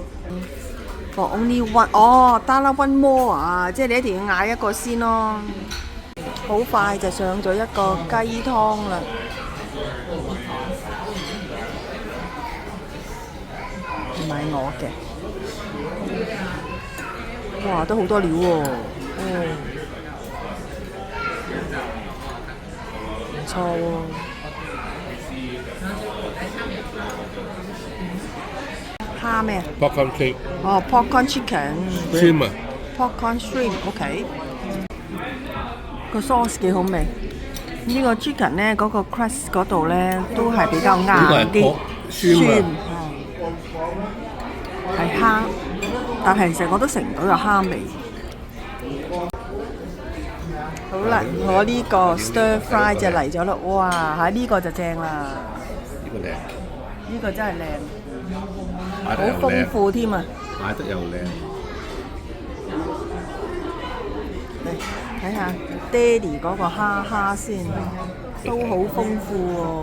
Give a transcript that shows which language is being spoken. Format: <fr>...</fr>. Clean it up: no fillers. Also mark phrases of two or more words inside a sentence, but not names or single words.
<en>For only one，</en> <yue>哦，得啦</yue> <en>one more</en> <yue>啊，即係你一定要嗌一個先咯。好快就上咗一個雞湯啦，唔係我嘅。哇，都好多料喎，唔錯喎。蝦咩啊？</yue> <en>Popcorn cake，哦，popcorn chicken， shrimp 啊， popcorn shrimp，</en> <yue>OK。個 sauce 幾好味。呢個 chicken 呢，嗰個 crust 嗰度呢，都係比較硬呢個係啲，</yue> <en>pork shrimp</en> <yue>係蝦，但係其實我都食唔到有蝦味。好啦，我呢個</yue> <en>stir fry</en> <yue>就嚟咗啦，哇！呢個就正啦，呢個靚，呢個真係靚，擺好豐得又靚，富添啊！擺得又靚。嚟睇下爹哋嗰個蝦先，都好豐富喎。</yue>